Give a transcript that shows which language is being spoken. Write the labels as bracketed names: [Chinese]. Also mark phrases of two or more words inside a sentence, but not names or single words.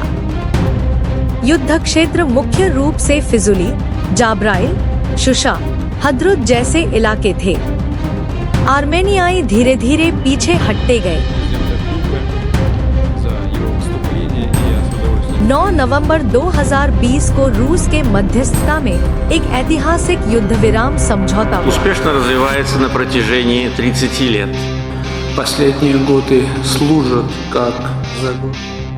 [Hindi] युद्ध क्षेत्र मुख्य रूप से फिजुली, जाब्राइल, शुशा, हद्रुद जैसे इलाके थे। आर्मेनियाई धीरे धीरे पीछे हटते गए। 9 नवंबर 2020 को रूस के मध्यस्थता में एक ऐतिहासिक युद्ध विराम समझौता हुआ। [Russian] Успешно развивается на протяжении 30 лет. Последние годы служат как заглушка.